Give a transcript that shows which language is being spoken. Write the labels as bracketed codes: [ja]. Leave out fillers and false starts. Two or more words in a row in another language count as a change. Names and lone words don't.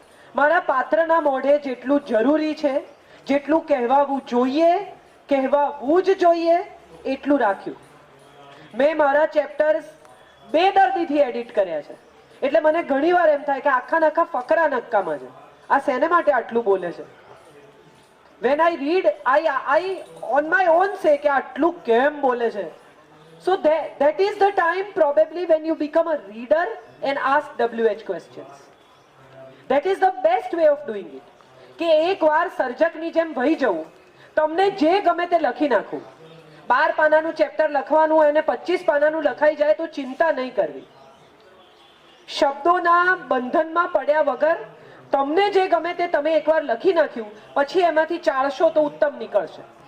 [gu] મારા પાત્રના મોઢે જેટલું જરૂરી છે, જેટલું કહેવાવું જ જોઈએ એટલું રાખ્યું. મેં મારા ચેપ્ટર્સ બેદર્દીથી એડિટ કર્યા છે. એટલે મને ઘણીવાર એમ થાય કે આખા ફકરા નક્કામાં છે. આ શેને માટે આટલું બોલે છે? [en] when I read I on my own say [gu] કે આટલું કેમ બોલે છે. [en] So that is the time probably when you become a reader and ask WH questions. That is the best way of doing it. [gu] કે એકવાર સર્જકની જેમ વહી જવું, તમને જે ગમે તે લખી નાખવું. 12 પાનાનું ચેપ્ટર લખવાનું અને 25 પાનાનું લખાઈ જાય તો ચિંતા નહીં કરવી. શબ્દોના બંધનમાં પડ્યા વગર તમને જે ગમે તે તમે એકવાર લખી નાખ્યું પછી એમાંથી ચાળશો તો ઉત્તમ નીકળશે.